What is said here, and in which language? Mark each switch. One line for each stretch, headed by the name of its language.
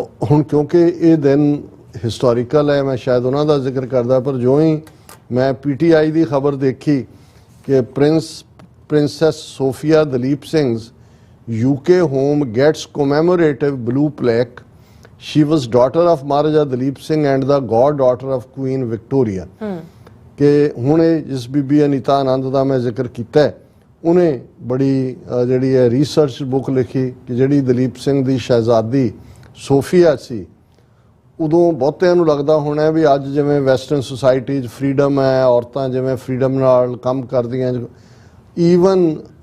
Punjabi: ਹੁਣ ਕਿਉਂਕਿ ਇਹ ਦਿਨ ਹਿਸਟੋਰੀਕਲ ਹੈ, ਮੈਂ ਸ਼ਾਇਦ ਉਹਨਾਂ ਦਾ ਜ਼ਿਕਰ ਕਰਦਾ, ਪਰ ਜੋ ਹੀ ਮੈਂ PTI ਦੀ ਖਬਰ ਦੇਖੀ ਕਿ princess Sophia Dalip ਸਿੰਘ's
English: UK home gets commemorative blue plaque. She was daughter of Maharaja Dalip Singh and the goddaughter of Queen Victoria.
Punjabi: ਕਿ ਹੁਣ ਇਹ ਜਿਸ ਬੀਬੀ ਅਨੀਤਾ ਆਨੰਦ ਦਾ ਮੈਂ ਜ਼ਿਕਰ ਕੀਤਾ ਹੈ, ਉਹਨੇ ਬੜੀ ਜਿਹੜੀ ਹੈ ਰਿਸਰਚ ਬੁੱਕ ਲਿਖੀ ਕਿ ਜਿਹੜੀ ਦਲੀਪ ਸਿੰਘ ਦੀ ਸ਼ਹਿਜ਼ਾਦੀ ਸੋਫੀਆ ਸੀ, ਉਦੋਂ ਬਹੁਤਿਆਂ ਨੂੰ ਲੱਗਦਾ ਹੋਣਾ ਵੀ ਅੱਜ ਜਿਵੇਂ ਵੈਸਟਰਨ ਸੁਸਾਇਟੀ 'ਚ ਫਰੀਡਮ ਹੈ, ਔਰਤਾਂ ਜਿਵੇਂ ਫਰੀਡਮ ਨਾਲ ਕੰਮ ਕਰਦੀਆਂ, ਈਵਨ